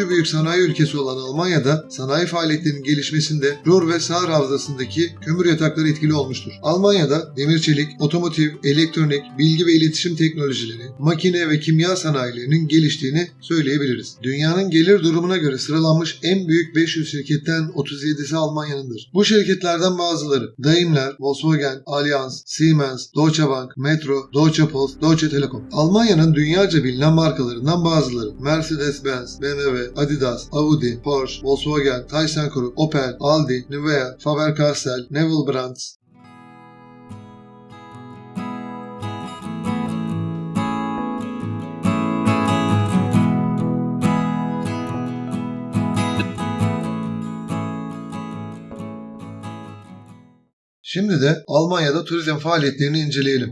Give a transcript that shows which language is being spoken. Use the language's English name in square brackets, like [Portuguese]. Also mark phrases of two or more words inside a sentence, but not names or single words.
[Turkish] büyük sanayi ülkesi olan Almanya'da sanayi faaliyetlerinin gelişmesinde Ruhr ve Saar havzasındaki kömür yatakları etkili olmuştur. Almanya'da demir çelik, otomotiv, elektronik, bilgi ve iletişim teknolojileri, makine ve kimya sanayilerinin geliştiğini söyleyebiliriz. Dünyanın gelir durumuna göre sıralanmış en büyük 500 şirketten 37'si Almanya'nındır. Bu şirketlerden bazıları Daimler, Volkswagen, Allianz, Siemens, Deutsche Bank, Metro, Deutsche Post, Deutsche Telekom. Almanya'nın dünyaca bilinen markalarından bazıları Mercedes-Benz, BMW, Adidas, Audi, Porsche, Volkswagen, ThyssenKrupp, Opel, Aldi, Nivea, Faber-Castell, Neville Brands. Şimdi de Almanya'da turizm faaliyetlerini inceleyelim.